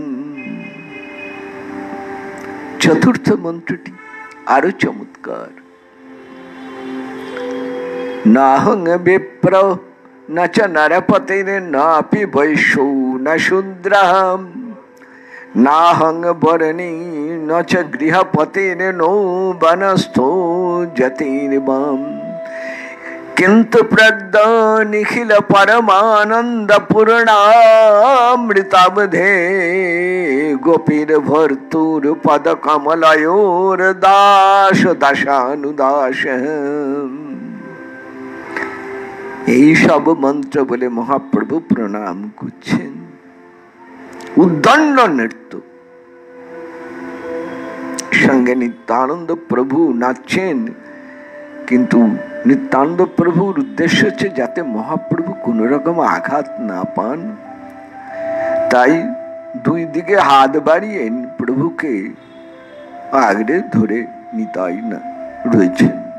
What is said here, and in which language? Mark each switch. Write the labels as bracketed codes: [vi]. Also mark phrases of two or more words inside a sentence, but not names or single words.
[bn] চতুর্থ মন্ত্রটি আরো চমৎকার, [sa] নাহং বিপ্র ন চ নরপতির নাপি বৈশ্যো ন শূদ্রঃ नाहं वरणी न च गृहपतिर्नो वनस्थो जतिर्वाम् किंतु प्रज्ञा निखिल परमानंद पूर्णामृतावधे गोपीर भर्तुर पद कमलयोर दास दासानुदास। [bn] এই সব মন্ত্র বলে মহাপ্রভু প্রণাম করছেন। উদ্দণ্ড নৃত্য, সঙ্গে নিত্যানন্দ প্রভু নাচছেন। কিন্তু নিত্যানন্দ প্রভুর উদ্দেশ্য হচ্ছে যাতে মহাপ্রভু কোন রকম আঘাত না পান, তাই দুই দিকে হাত বাড়িয়ে প্রভুকে আগড়ে ধরে নিতাই না রয়েছেন।